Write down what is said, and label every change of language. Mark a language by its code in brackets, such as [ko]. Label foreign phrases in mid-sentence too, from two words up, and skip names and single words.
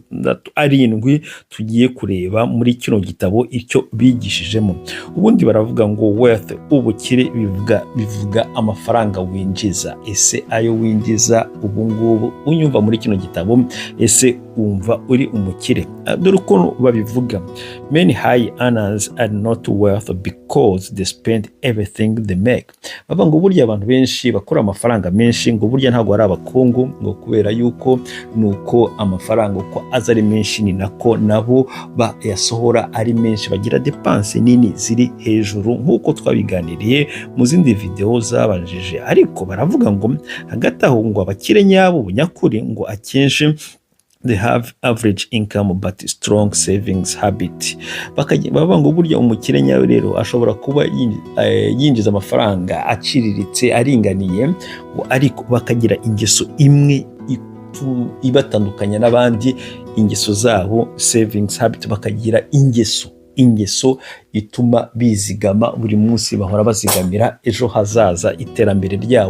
[rw] 7 tugiye kureba muri kino gitabo icyo bigishijemo. Ubundi baravuga ngo wealth, ubukire, bivuga amafaranga winjiza. Ese ayo winjiza ubu ngubu unyumva muri kino gitabo, ese umva uri umukire? Dore uko babivuga: [en] many high earners are not wealth because they spend everything they make. [rw] Baba ngo burya abantu benshi bakora amafaranga menshi, ngo burya ntago ari abakungu, ngo kubera yuko nuko amafaranga uko aza ari menshi ni nako nabo bayasohora ari menshi, bagira depense nini ziri hejuru, nk'uko twabiganiriye mu zindi video zabanjije. Ariko baravuga ngo hagati aho ngo abakire nyabo nyakuri ngo akenshi [en] they have average income but strong savings habit. [rw] Baba ngo burya umukire nyawe rero ashobora kuba yinjiza amafaranga aciriritse, aringaniye, ariko bakagira ingeso imwe ibatandukanya n'abandi, ingeso zabo [en] savings habit. [rw] Bakagira ingeso ituma bizigama buri munsi, bahora bazigamira ejo hazaza, iterambere ryabo.